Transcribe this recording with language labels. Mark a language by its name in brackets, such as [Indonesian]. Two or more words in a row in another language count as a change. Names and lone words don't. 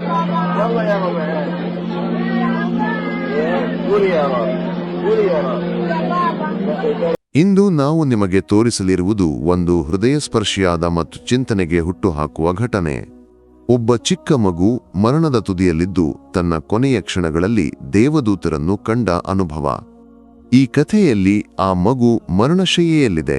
[Arabic] يلا يا بابا. قولي يا بابا. قولي يا بابا. [Kannada] ಇಂದು ನಾವು ನಿಮಗೆ ತೋರಿಸಲಿರುವುದು ಒಂದು ಹೃದಯಸ್ಪರ್ಶಿಯಾದ ಮತ್ತು ಚಿಂತನೆಗೆ ಹುಟ್ಟುಹಾಕುವ ಘಟನೆ. ಒಬ್ಬ ಚಿಕ್ಕ ಮಗು ಮರಣದ ತುದಿಯಲ್ಲಿದ್ದು ತನ್ನ ಕೊನೆಯ ಕ್ಷಣಗಳಲ್ಲಿ ದೇವದೂತರನ್ನು ಕಂಡ ಅನುಭವ. ಈ ಕಥೆಯಲ್ಲಿ ಆ ಮಗು ಮರಣಶಯ್ಯೆಯಲ್ಲಿದೆ.